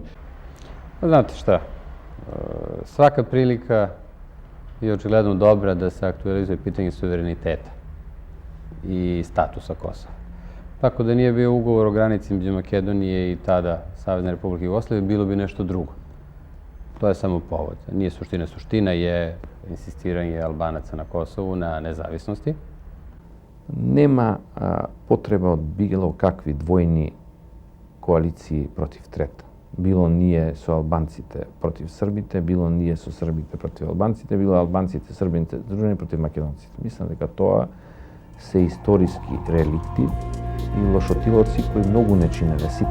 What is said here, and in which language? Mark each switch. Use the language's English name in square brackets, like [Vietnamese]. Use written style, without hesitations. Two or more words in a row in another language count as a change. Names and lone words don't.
[Serbian] Znate šta, svaka prilika je očigledno dobra da se aktualizuje pitanje suvereniteta i statusa Kosova. Tako da nije bio ugovor o granici među Makedonije i tada Savezne Republike Jugoslavije, bilo bi nešto drugo. To je samo povod. Nije suština. Suština je insistiranje Albanaca na Kosovu, na nezavisnosti. [Macedonian] Нема потреба од било какви двојни коалиции против трета. Било ние со албанците против србите, било ние со србите против албанците, било албанците, србите здружени против македонците. Мислам дека тоа се историски реликти и лошотилоци кои многу не чинеле сите.